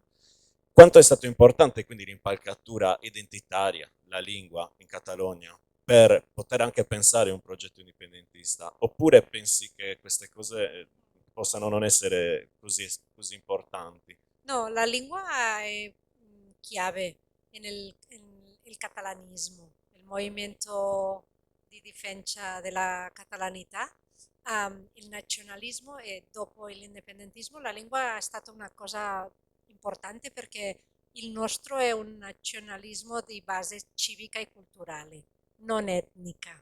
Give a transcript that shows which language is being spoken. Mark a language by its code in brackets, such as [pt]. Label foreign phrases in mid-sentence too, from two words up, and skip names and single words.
[it] Quanto è stato importante quindi l'impalcatura identitaria, la lingua in Catalogna, per poter anche pensare a un progetto indipendentista? Oppure pensi che queste cose possano non essere così importanti? No, la lingua è chiave [es] en el catalanismo, [it] el movimento di difesa della catalanità, il nazionalismo e dopo l'indipendentismo. La lingua è stata una cosa importante perché il nostro è un nazionalismo di base civica e culturale, non etnica.